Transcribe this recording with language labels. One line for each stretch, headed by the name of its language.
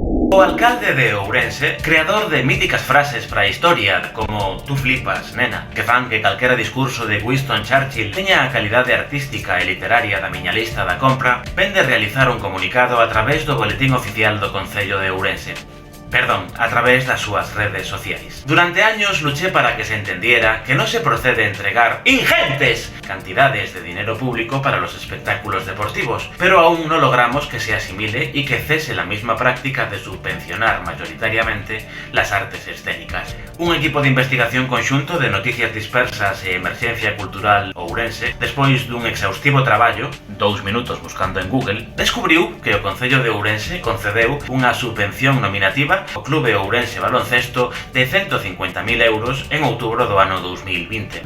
Galician: O alcalde de Ourense, creador de míticas frases para a historia como
Spanish: "tú flipas, nena",
Galician: que fan que calquera discurso de Winston Churchill teña a calidade artística e literaria da miña lista da compra, ven de realizar un comunicado a través do boletín oficial do Concello de Ourense. Perdón, a través das súas redes sociais.
Spanish: Durante años luché para que se entendiera que no se procede entregar ingentes cantidades de dinero público para los espectáculos deportivos, pero aún no logramos que se asimile y que cese la misma práctica de subvencionar mayoritariamente las artes escénicas.
Galician: Un equipo de investigación conxunto de Noticias Dispersas e Emerxencia Cultural Ourense, despois dun exhaustivo traballo, 2 minutos buscando en Google, descubriu que o Concello de Ourense concedeu unha subvención nominativa o Clube Ourense Baloncesto de 150.000 euros en outubro do ano 2020.